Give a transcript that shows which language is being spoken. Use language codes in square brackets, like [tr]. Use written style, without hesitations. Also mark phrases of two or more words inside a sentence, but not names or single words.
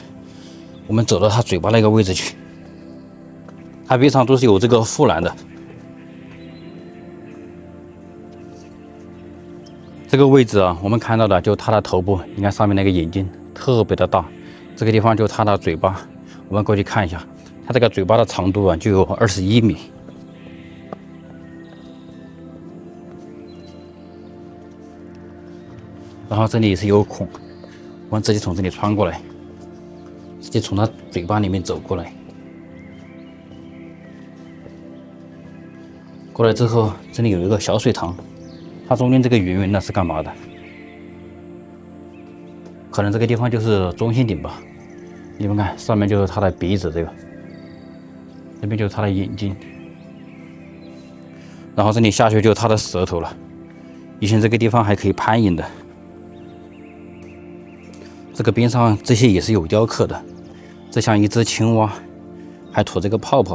[zh] 我們走到他嘴巴那個位置去，它邊上都是有這個護欄的。這個位置啊，我們看到的就它的頭部，你看上面那個眼睛特別的大，這個地方就它的嘴巴，我們過去看一下，它這個嘴巴的長度啊就有21米。然後這裡也是有孔，我們直接從這裡穿過來，直接從它嘴巴裡面走過來。過來之後，這裡有一個小水塘，它中間這個圓圓的是幹嘛的？可能這個地方就是中心點吧。你們看，上面就是它的鼻子，這個，這邊就是它的眼睛，然後這裡下去就是它的舌頭了。以前這個地方還可以攀岩的。這個邊上這些也是有雕刻的，這像一隻青蛙，還吐這個泡泡。